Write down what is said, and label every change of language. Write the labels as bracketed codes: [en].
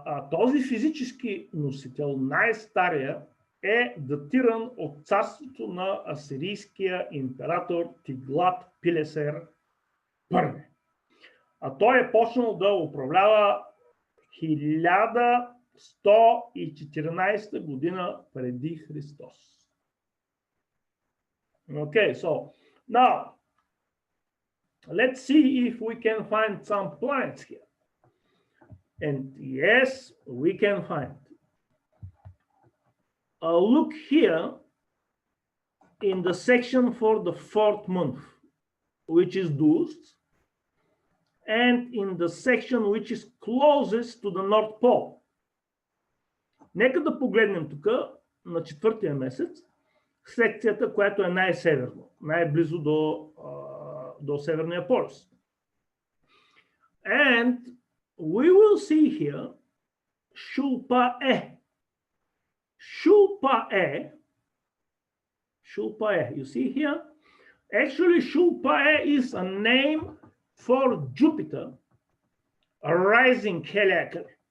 [bg] Този физически носител, най-стария, е датиран от царството на асирийския император Тиглат-Пилесер I. А той е почнал да управлява 1114 година преди Христос. [en] Okay, so now let's see if we can find some planets here. And yes, we can find. Look here in the section for the 4th month, which is Dust, and in the section which is closest to the North Pole. [bg] Нека да погледнем тук на 4-тия месец, секцията, която е най-северно, най-близо до Северния полюс. [en] And we will see here Shulpa-E. Shulpa-E, you see here? Actually, Shulpa-E is a name for Jupiter, a rising heliacal.